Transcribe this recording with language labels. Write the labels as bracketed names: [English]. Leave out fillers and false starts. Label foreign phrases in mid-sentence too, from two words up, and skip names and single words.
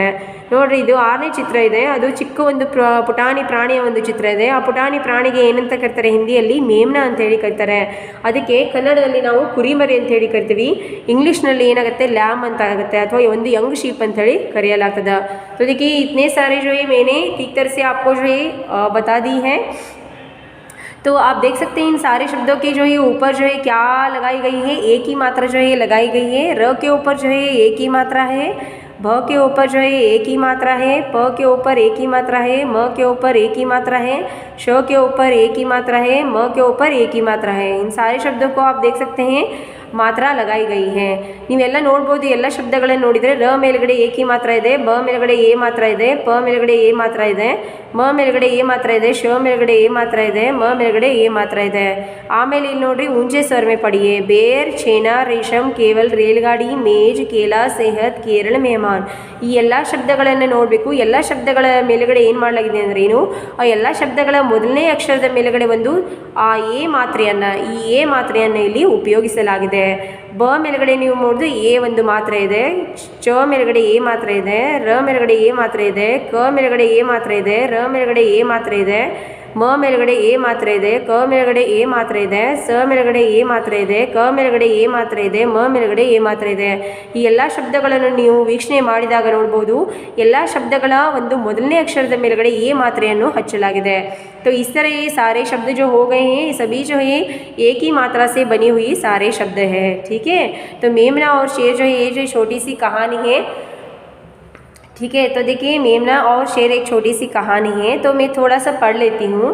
[Kannada] ನೋಡ್ರಿ ಇದು 6ನೇ ಚಿತ್ರ ಇದೆ, ಅದು ಚಿಕ್ಕ ಒಂದು ಪುಟಾಣಿ ಪ್ರಾಣಿಯ ಒಂದು ಚಿತ್ರ ಇದೆ। ಆ ಪುಟಾಣಿ ಪ್ರಾಣಿಗೆ ಏನಂತ ಕರೀತಾರೆ, ಹಿಂದಿಯಲ್ಲಿ ಮೇಮ್ನಾ ಅಂತ ಹೇಳಿ ಕರೀತಾರೆ, ಅದಕ್ಕೆ ಕನ್ನಡದಲ್ಲಿ ನಾವು ಕುರಿಮರಿ ಅಂತ ಹೇಳಿ ಕರಿತೀವಿ, इंग्लिशನಲ್ಲಿ ಏನಾಗುತ್ತೆ ಲ್ಯಾಮ್ ಅಂತ ಆಗುತ್ತೆ ಅಥವಾ ಒಂದು [English] young sheep [Kannada] ಅಂತ ಹೇಳಿ ಕರೆಯಲಾಗ್ತದೆ। [Hindi] तो देखिए इतने सारे जो है मैंने ठीक तरह से आपको जो है बता दी है। तो आप देख सकते हैं इन सारे शब्दों के जो है ऊपर जो है क्या लगाई गई है, एक ही मात्रा जो है लगाई गई है। र के ऊपर जो है एक ही मात्रा है, भ के ऊपर जो है एक ही मात्रा है, प के ऊपर एक ही मात्रा है, म के ऊपर एक ही मात्रा है, श के ऊपर एक ही मात्रा है, म के ऊपर एक ही मात्रा है। इन सारे शब्दों को आप देख सकते हैं मात्रा लगाई गई है। [Kannada] ನೀವೆಲ್ಲ ನೋಡ್ಬೋದು, ಎಲ್ಲ ಶಬ್ದಗಳನ್ನು ನೋಡಿದರೆ ರ ಮೇಲ್ಗಡೆ ಏಕಿ ಮಾತ್ರ ಇದೆ, ಬ ಮೇಲ್ಗಡೆ ಎ ಮಾತ್ರ ಇದೆ, ಪ ಮೇಲ್ಗಡೆ ಎ ಮಾತ್ರ ಇದೆ, ಮ ಮೇಲ್ಗಡೆ ಎ ಮಾತ್ರ ಇದೆ, ಶ ಮೇಲ್ಗಡೆ ಎ ಮಾತ್ರ ಇದೆ, ಮ ಮೇಲ್ಗಡೆ ಎ ಮಾತ್ರ ಇದೆ। ಆಮೇಲೆ ಇಲ್ಲಿ ನೋಡ್ರಿ [Hindi] ऊंचे स्वर में पढ़िए, बेर, छेना, रेशम, केवल, रेलगाड़ी, मेज, केला, सेहत, केरल, मेहमान। [Kannada] ಈ ಎಲ್ಲ ಶಬ್ದಗಳನ್ನು ನೋಡಬೇಕು। ಎಲ್ಲ ಶಬ್ದಗಳ ಮೇಲ್ಗಡೆ ಏನು ಮಾಡಲಾಗಿದೆ ಅಂದರೆ ಏನು, ಆ ಎಲ್ಲ ಶಬ್ದಗಳ ಮೊದಲನೇ ಅಕ್ಷರದ ಮೇಲ್ಗಡೆ ಒಂದು ಆ ಎ ಮಾತ್ರೆಯನ್ನು, ಈ ಎ ಮಾತ್ರೆಯನ್ನು ಇಲ್ಲಿ ಉಪಯೋಗಿಸಲಾಗಿದೆ। ಬ ಮೇಲ್ಗಡೆ ನೀವು ನೋಡಿದ್ರೆ ಎ ಒಂದು ಮಾತ್ರೆ ಇದೆ, ಚ ಮೇಲ್ಗಡೆ ಎ ಮಾತ್ರೆ ಇದೆ, ರ ಮೇಲ್ಗಡೆ ಎ ಮಾತ್ರೆ ಇದೆ, ಕ ಮೇಲ್ಗಡೆ ಎ ಮಾತ್ರೆ ಇದೆ, ರ ಮೇಲ್ಗಡೆ ಎ ಮಾತ್ರೆ ಇದೆ, ಮ ಮೇಲ್ಗಡೆ ಎ ಮಾತ್ರೆ ಇದೆ, ಕ ಮೇಲ್ಗಡೆ ಎ ಮಾತ್ರೆ ಇದೆ, ಸ ಮೇಲ್ಗಡೆ ಎ ಮಾತ್ರೆ ಇದೆ, ಕ ಮೇಲ್ಗಡೆ ಎ ಮಾತ್ರೆ ಇದೆ, ಮ ಮೇಲ್ಗಡೆ ಎ ಮಾತ್ರೆ ಇದೆ। ಈ ಎಲ್ಲ ಶಬ್ದಗಳನ್ನು ನೀವು ವೀಕ್ಷಣೆ ಮಾಡಿದಾಗ ನೋಡ್ಬೋದು, ಎಲ್ಲ ಶಬ್ದಗಳ ಒಂದು ಮೊದಲನೇ ಅಕ್ಷರದ ಮೇಲ್ಗಡೆ ಎ ಮಾತ್ರೆಯನ್ನು ಹಚ್ಚಲಾಗಿದೆ। [Hindi] तो इस तरह ये सारे शब्द जो हो गए हैं, सभी जो है एक ही मात्रा से बनी हुई सारे शब्द है। ठीक है, तो मेमना और शेर जो है ये जो छोटी सी कहानी है। ठीक है, तो देखिए मेमना और शेर एक छोटी सी कहानी है, तो मैं थोड़ा सा पढ़ लेती हूँ।